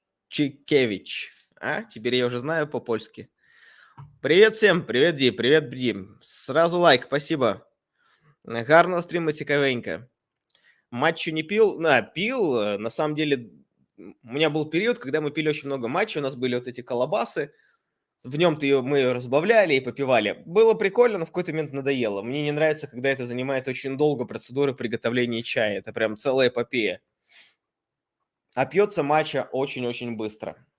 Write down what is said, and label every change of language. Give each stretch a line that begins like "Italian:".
Russian: Бженчикевич. А? Теперь я уже знаю по-польски. Привет всем, привет, Ди, привет, Бди. Сразу лайк, спасибо.
Ukrainian: Гарного стріма, цікавенько.
Russian: Матчу не пил? Пил. На самом деле, у меня был период, когда мы пили очень много матча, у нас были вот эти колобасы. В нем-то мы ее разбавляли и попивали. Было прикольно, но в какой-то момент надоело. Мне не нравится, когда это занимает очень долго процедуры приготовления чая. Это прям целая эпопея. А пьется матча очень-очень быстро.